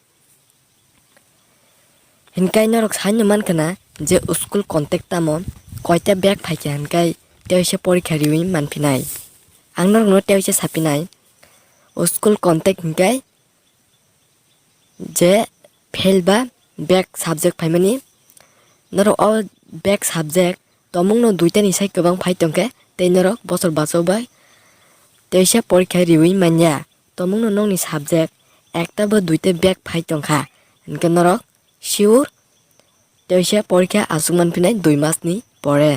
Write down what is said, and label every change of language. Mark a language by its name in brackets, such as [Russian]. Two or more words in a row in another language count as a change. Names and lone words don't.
[Kok Borok] Hinkai norok saino mankana je [English] school contact [Kok Borok] tamo koita back phaikha hinkai tewaisa porikha riui manphinai. Ang norok no tewaisa sapinai [English] school contact [Kok Borok] hinkai je fail ba [English] back subject [Kok Borok] phaimani norok o [English] back subject [Kok Borok] tomungno duita ni sai kwbang phai tongkhe tei norok bosor baso bai tewaisa porikha riui manya. Tomungno nokni subject [Bangla] একটা বা দুইটা [Kok Borok] back phai tongkha hinke norok sure tewaisa porikha achuk manphinai 2 mas ni pore.